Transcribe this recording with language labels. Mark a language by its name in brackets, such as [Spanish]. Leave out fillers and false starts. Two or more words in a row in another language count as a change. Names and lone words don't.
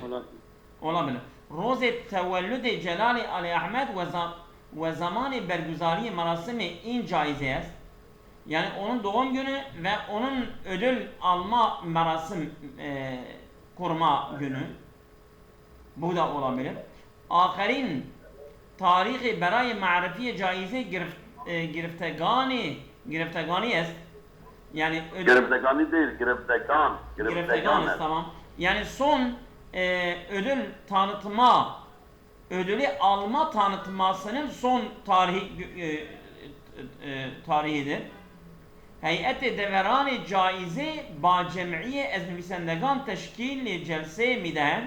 [Persian] روز تولد جلال آل احمد و زمان برگزاری مراسم این جایزه است. [Turkish] Yani onun doğum günü ve onun ödül alma merasim kurma günü. Bu da olabilir. [Persian] آخرین تاریخ برای معرفی جایزه گرفتگانی است. [Turkish] Yani Gireftegani değil, Gireftegan. Gireftegan tamam. Yani son ödül tanıtma, ödülü alma tanıtmasının son tarihidir. [Persian] هیئت داوران جایزه با جمعی از نویسندگان تشکیل جلسه می‌دهند.